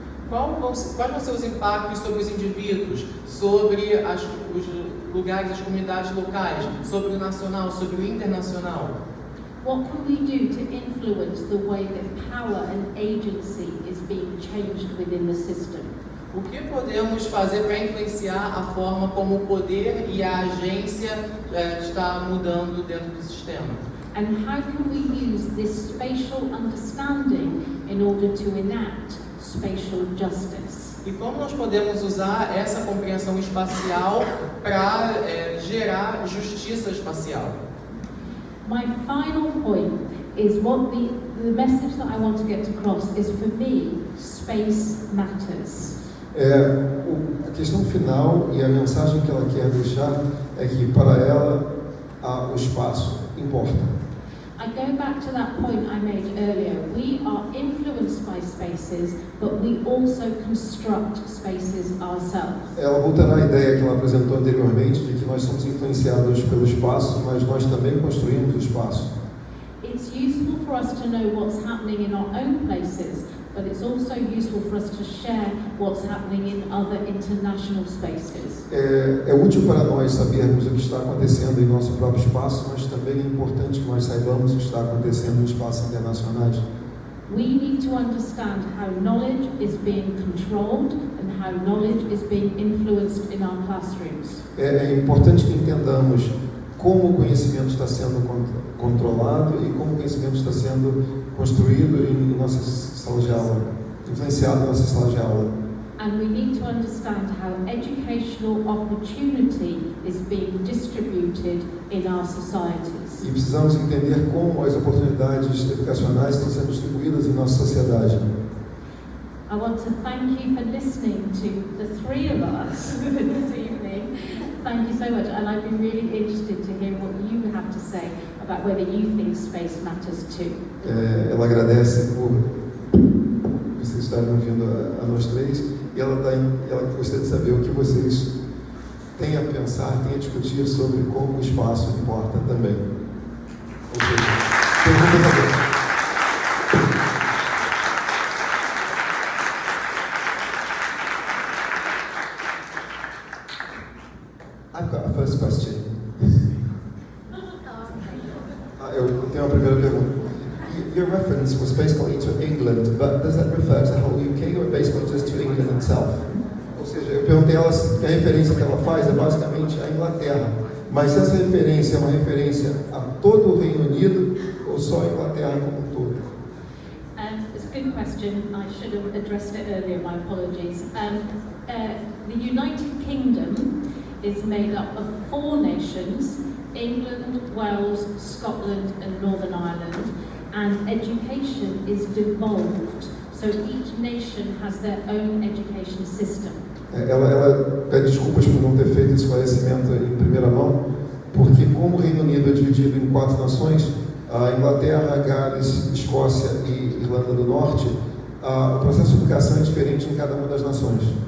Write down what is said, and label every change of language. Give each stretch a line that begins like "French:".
Portuguese: Quais vão ser os impactos sobre os indivíduos, sobre os lugares, as comunidades locais, sobre o nacional, sobre o internacional?
English: What can we do to influence the way that power and agency is being changed within the system?
Portuguese: O que podemos fazer para influenciar a forma como o poder e a agência está mudando dentro do sistema?
English: And how can we use this spatial understanding in order to enact spatial justice?
Portuguese: E como nós podemos usar essa compreensão espacial para gerar justiça espacial?
English: My final point is what the message that I want to get across is, for me, space matters.
Portuguese: A questão final e a mensagem que ela quer deixar é que para ela o espaço importa.
English: I go back to that point I made earlier. We are influenced by spaces, but we also construct spaces ourselves.
Portuguese: Ela voltará à ideia que ela apresentou anteriormente de que nós somos influenciados pelo espaço, mas nós também construímos o espaço.
English: It's useful for us to know what's happening in our own places, but it's also useful for us to share what's happening in other international spaces.
Portuguese: É útil para nós sabermos o que está acontecendo em nosso próprio espaço, mas também é importante que nós saibamos o que está acontecendo em espaços internacionais.
English: We need to understand how knowledge is being controlled and how knowledge is being influenced in our classrooms.
Portuguese: É importante que entendamos como o conhecimento está sendo controlado e como o conhecimento está sendo construído em nossas salas de aula, influenciado em nossas salas de aula.
English: And we need to understand how educational opportunity is being distributed in our societies.
Portuguese: e precisamos entender como as oportunidades educacionais estão sendo distribuídas em nossa sociedade.
English: I want to thank you for listening to the three of us this evening. Thank you so much, and I'd be really interested to hear what you have to say about whether you think space matters too.
Portuguese: Ela agradece por vocês estarem ouvindo a nós três, e ela gostaria de saber o que vocês têm a pensar, têm a discutir sobre como o espaço importa também. Ou seja, pergunta também.
English: I've got a first question.
Portuguese: Eu tenho uma primeira pergunta.
English: Your reference was basically to England, but does that refer to the whole UK or basically just to England itself?
Portuguese: Ou seja, eu perguntei a ela que a referência que ela faz é basicamente a Inglaterra, mas essa referência é uma referência a todo o Reino Unido ou só a Inglaterra como um todo?
English: It's a good question. I should have addressed it earlier, my apologies. The United Kingdom is made up of 4 nations, England, Wales, Scotland and Northern Ireland, and education is devolved, so each nation has their own education system.
Portuguese: Ela pede desculpas por não ter feito esse esclarecimento em primeira mão, porque como o Reino Unido é dividido em 4 nações, a Inglaterra, Gales, Escócia e Irlanda do Norte, o processo de educação é diferente em cada uma das nações.